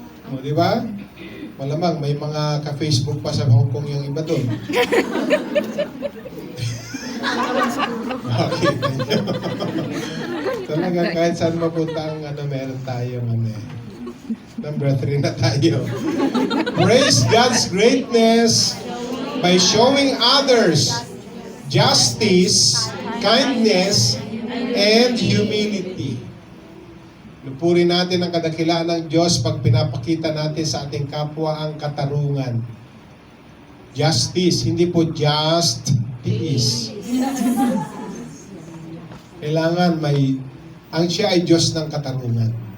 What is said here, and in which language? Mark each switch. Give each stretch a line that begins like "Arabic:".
Filipino: O, di ba? Malamang may mga ka-Facebook pa sa Hong Kong yung iba doon.
English: Okay.
Filipino: Talagang kahit saan mapunta ang meron tayong Number 3 na tayo.
English: Praise God's greatness by showing others justice, kindness, and humility.
Filipino: Lupurin natin ang kadakilaan ng Diyos pag pinapakita natin sa ating kapwa ang katarungan. Justice, hindi po just tiis. Kailangan ang siya ay Diyos ng katarungan.